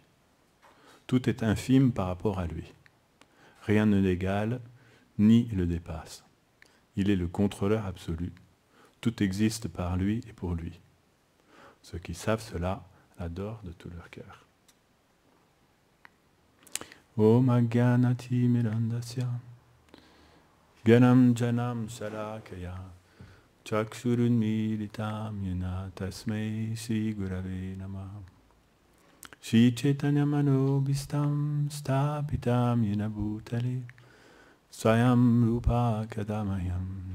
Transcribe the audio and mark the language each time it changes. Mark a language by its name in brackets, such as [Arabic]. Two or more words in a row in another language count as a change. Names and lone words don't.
[French] Tout est infime par rapport à lui. Rien ne l'égale, ni le dépasse. Il est le contrôleur absolu. Tout existe par lui et pour lui. Ceux qui savent cela l'adorent de tout leur cœur. [Sanskrit] Om Agyanati Mirandasya Ganam Janam Shalakaya Chakshurunmilitam Yena Tasmai Shri Gurave Namaha Shri Chaitanya Manobhistam Stapitam Yena Bhutale Swayam Rupa Kadamayam